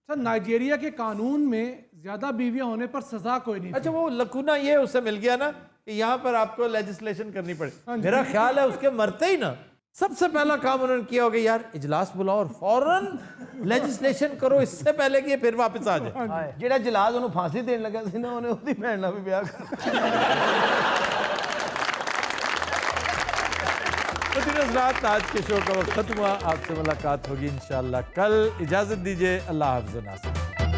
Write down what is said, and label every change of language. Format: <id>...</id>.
<hi>Sir Nigeria के कानून में ज़्यादा बीवियां होने पर सजा कोई नहीं। अच्छा, वो लकूना ये उसे मिल गया ना कि यहाँ पर आपको लेजिस्लेशन करनी पड़े। मेरा ख्याल है उसके मरते ही ना सबसे पहला काम उन्होंने किया होगा, यार इजलास बुलाओ और फौरन लेजिस्लेशन करो, इससे पहले कि ये फिर वापस आ जाए।</hi> <pa>ਜਿਹੜਾ ਜਲਾਦ ਉਹਨੂੰ ਫਾਂਸੀ ਦੇਣ ਲੱਗਾ ਸੀ ਨਾ, ਉਹਨੇ ਉਹਦੀ ਭੈਣ ਨਾਲ ਵੀ ਵਿਆਹ ਕਰ</pa> <hi>तो दिन रात आज के शो का वक्त खत्म हुआ। आपसे मुलाकात होगी इंशाल्लाह कल। इजाजत दीजिए, अल्लाह हाफ़िज़ नासिर।</hi>